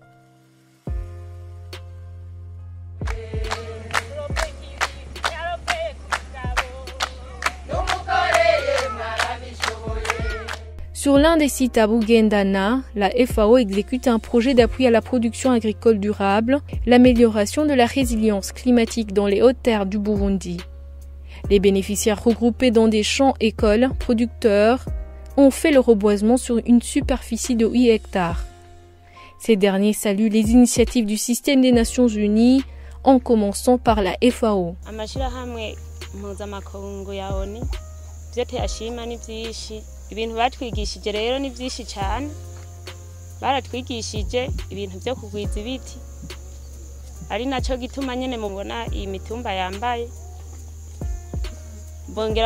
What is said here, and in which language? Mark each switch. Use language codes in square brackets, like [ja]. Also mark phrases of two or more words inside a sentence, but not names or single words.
[fr] Sur l'un des sites à Bugendana, la FAO exécute un projet d'appui à la production agricole durable, l'amélioration de la résilience climatique dans les hautes terres du Burundi. Les bénéficiaires regroupés dans des champs écoles producteurs ont fait le reboisement sur une superficie de 8 hectares. Ces derniers saluent les initiatives du système des Nations Unies en commençant par la FAO. [rn] Ibintu batwigishije rero ni byinshi cyane baratwigishije ibintu byo kugwiza ibiti ari naco gituma nyene mubona iyi mitumba yambaye bongera